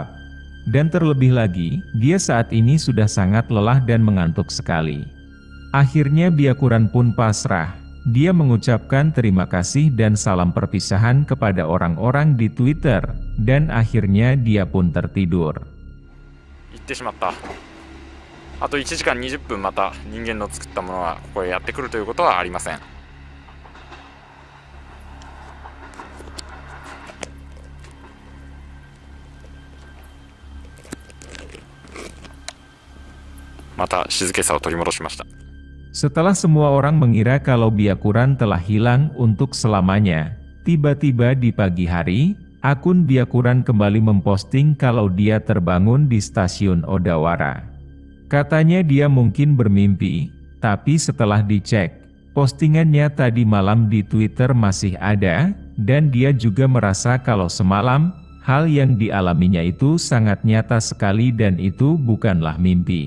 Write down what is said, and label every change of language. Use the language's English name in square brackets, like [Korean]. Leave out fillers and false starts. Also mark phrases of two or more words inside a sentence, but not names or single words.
[Indonesian] Dan terlebih lagi, dia saat ini sudah sangat lelah dan mengantuk sekali. Akhirnya Byakuran pun pasrah. Dia mengucapkan terima kasih dan salam perpisahan kepada orang-orang di Twitter, dan akhirnya dia pun tertidur. [Japanese] 行ってしまった。あと1時間20分また人間の作ったものはここへやってくるということはありません。また静けさを取り戻しました。 [Indonesian] Setelah semua orang mengira kalau Byakuran telah hilang untuk selamanya, Tiba-tiba di pagi hari, akun Byakuran kembali memposting kalau dia terbangun di stasiun Odawara. Katanya dia mungkin bermimpi, tapi setelah dicek, postingannya tadi malam di Twitter masih ada, dan dia juga merasa kalau semalam, hal yang dialaminya itu sangat nyata sekali dan itu bukanlah mimpi.